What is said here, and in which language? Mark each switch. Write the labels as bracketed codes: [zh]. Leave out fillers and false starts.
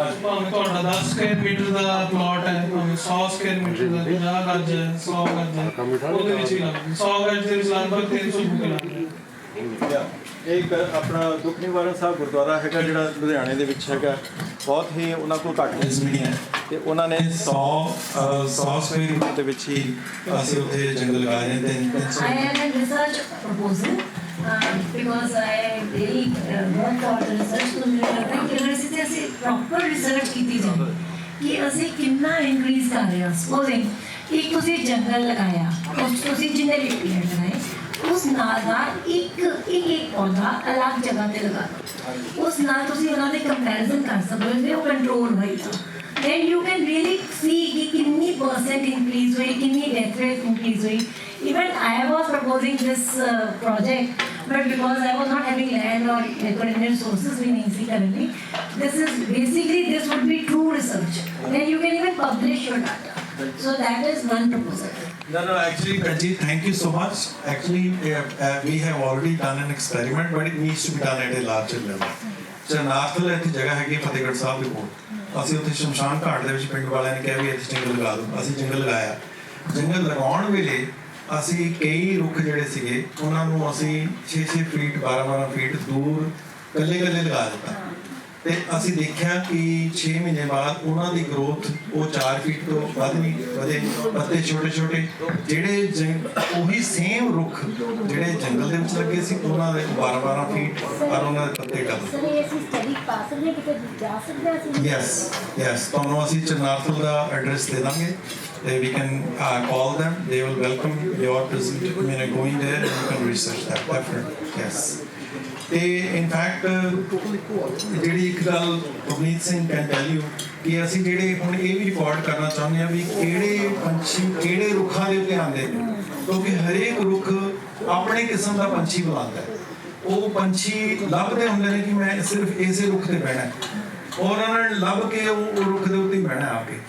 [pa] ਭਾਵੇਂ ਤੁਹਾਡਾ 10 Square metre ਦਾ plot ਹੈ, ਭਾਵੇਂ 100 ਸਕੁਆਇਰ ਮੀਟਰ ਦਾ, 50 ਗੱਜ ਹੈ, 100 ਗੱਜ ਹੈ, ਉਹਦੇ ਵਿੱਚ ਵੀ ਲੱਗਦਾ 100 ਗੱਜ ਦੇ ਵਿੱਚ ਲਗਭਗ 300 ਬੂਟੇ ਲੱਗਦੇ। ਇੱਕ ਆਪਣਾ ਦੁੱਖ ਨਿਵਾਰਨ ਸਾਹਿਬ ਗੁਰਦੁਆਰਾ ਹੈਗਾ ਜਿਹੜਾ ਲੁਧਿਆਣੇ ਦੇ ਵਿੱਚ ਹੈਗਾ, ਬਹੁਤ ਹੀ ਉਹਨਾਂ ਕੋਲ ਘੱਟ ਜ਼ਮੀਨ ਹੈ ਤੇ ਉਹਨਾਂ ਨੇ 100 ਸਕੁਅਰ ਫੁੱਟ ਦੇ ਵਿੱਚ ਹੀ ਅਸੀਂ ਉੱਥੇ ਜੰਗਲ ਲਗਾਏ ਨੇ। [en] I had a research proposal because I really worked on the research [hi] तो मुझे लगता है कि अगर इसी तरह से proper research की जाए कि [pa] ਅਸੀਂ ਕਿੰਨਾ increase ਕਰ ਰਹੇ ਹਾਂ। Supposing ਇੱਕ ਤੁਸੀਂ ਜੰਗਲ ਲਗਾਇਆ, ਉਸ ਤੁਸੀਂ ਜਿੰਨੇ ਵੀ ਪੇੜ ਲਗਾਏ, ਉਸ ਨਾਲ ਦਾ ਇੱਕ ਪੌਦਾ ਅਲੱਗ ਜਗ੍ਹਾ ਤੇ ਲਗਾ ਦਿਓ, ਉਸ ਨਾਲ ਤੁਸੀਂ ਉਹਨਾਂ ਦੇ ਕੰਪੈਰੀਜ਼ਨ ਕਰ ਸਕਦੇ ਹੋ, ਉਹ ਕੰਟਰੋਲ ਹੋਏਗਾ। [en] then you can really see [hi] कि कितनी percent increase हुई, कितनी death rate increase हुई। [en] Even I was proposing this project, but because I was not having land or economic resources [hi] भी नहीं थी [en] currently, this is basically this would be true research, then you can even publish your data, so that is one proposal. No, actually, Ranjit, thank you so much. Actually, we have already done an experiment, but it needs to be done at a larger level. [pa] Chanarthal ਇੱਥੇ ਜਗ੍ਹਾ ਹੈਗੀ ਫਤਿਹਗੜ੍ਹ ਸਾਹਿਬ ਦੇ ਕੋਲ, ਅਸੀਂ ਉੱਥੇ ਸ਼ਮਸ਼ਾਨ ਘਾਟ ਦੇ ਵਿੱਚ ਪਿੰਡ ਵਾਲਿਆਂ ਨੇ ਕਿਹਾ ਵੀ ਇੱਥੇ ਜੰਗਲ ਲਗਾ ਦਿਓ। ਅਸੀਂ ਜੰਗਲ ਲਗਾਇਆ। ਜੰਗਲ ਲਗਾਉਣ ਵੇਲੇ ਅਸੀਂ ਕਈ ਰੁੱਖ ਜਿਹੜੇ ਸੀਗੇ ਉਹਨਾਂ ਨੂੰ ਅਸੀਂ 6-6 ਫੀਟ 12-12 ਫੀਟ ਦੂਰ ਇਕੱਲੇ ਲਗਾ ਦਿੱਤਾ ਤੇ ਅਸੀਂ ਦੇਖਿਆ ਕਿ 6 ਮਹੀਨੇ ਬਾਅਦ ਉਹਨਾਂ ਦੀ ਗਰੋਥ ਉਹ 4 ਫੀਟ ਤੋਂ ਵੱਧ ਨਹੀਂ ਵਧੇ। ਪੱਤੇ ਛੋਟੇ ਜਿਹੜੇ ਉਹੀ ਸੇਮ ਰੁੱਖ ਜਿਹੜੇ ਜੰਗਲ ਦੇ ਵਿੱਚ ਲੱਗੇ ਸੀ ਉਹਨਾਂ ਦੇ 12-12 ਫੀਟ ਔਰ ਉਹਨਾਂ ਦੇ ਪੱਤੇ ਡਬਲ। ਸਰ ਇਹ ਅਸੀਂ ਸਟੱਡੀ ਪਾ ਸਕਦੇ ਕਿਤੇ ਜਾ ਸਕਦੇ ਅਸੀਂ? ਯੈਸ ਤੁਹਾਨੂੰ ਅਸੀਂ ਚਨਾਰਥਲ ਦਾ ਐਡਰੈਸ ਦੇ ਦਾਂਗੇ ਤੇ [en] we can call them, they will welcome your going there and you can research that definitely. Yes. [pa] ਤੇ ਇਨਫੈਕਟ ਜਿਹੜੀ ਇੱਕ ਗੱਲ Ravneet Singh [en] can tell you [pa] ਕਿ ਅਸੀਂ ਜਿਹੜੇ ਹੁਣ ਇਹ ਵੀ ਰਿਕਾਰਡ ਕਰਨਾ ਚਾਹੁੰਦੇ ਹਾਂ ਵੀ ਕਿਹੜੇ ਪੰਛੀ ਕਿਹੜੇ ਰੁੱਖਾਂ ਦੇ ਉੱਤੇ ਆਉਂਦੇ ਨੇ, ਕਿਉਂਕਿ ਹਰੇਕ ਰੁੱਖ ਆਪਣੇ ਕਿਸਮ ਦਾ ਪੰਛੀ ਬੁਲਾਉਂਦਾ ਹੈ। ਉਹ ਪੰਛੀ ਲੱਭਦੇ ਹੁੰਦੇ ਨੇ ਕਿ ਮੈਂ ਸਿਰਫ ਇਸੇ ਰੁੱਖ ਤੇ ਬਹਿਣਾ ਔਰ ਉਹਨਾਂ ਨੇ ਲੱਭ ਕੇ ਉਹ ਰੁੱਖ ਦੇ ਉੱਤੇ ਬਹਿਣਾ ਆ ਕੇ।